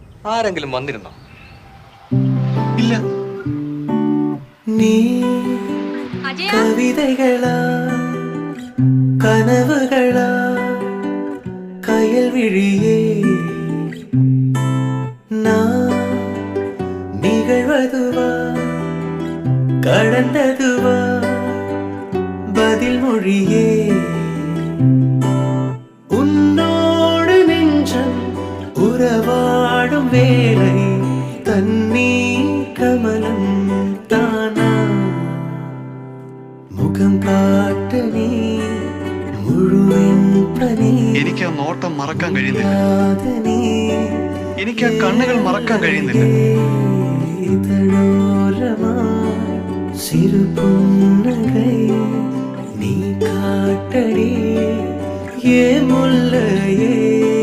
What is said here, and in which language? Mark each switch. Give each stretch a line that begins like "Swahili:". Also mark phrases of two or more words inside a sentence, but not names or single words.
Malayalam: ആരെങ്കിലും വന്നിരുന്നോ? ഇല്ല.
Tamil: நீ கவிதைகளா கனவுகளா கயல் விழியே நிகழ்வதுவா கடந்ததுவா பதில் மொழியே உன்னோடு நெஞ்சம் உறவாடும் வேளை தண்ணீர் கமலம் தானா முகம் காட்டு நீ
Malayalam: മുഴുവൻ പനി എനിക്ക് ആ നോട്ടം മറക്കാൻ കഴിയുന്നില്ല. എനിക്ക് ആ കണ്ണുകൾ മറക്കാൻ കഴിയുന്നില്ല.
Tamil: சிறு புன்னகை நீ காட்டடி ஏ முல்லையே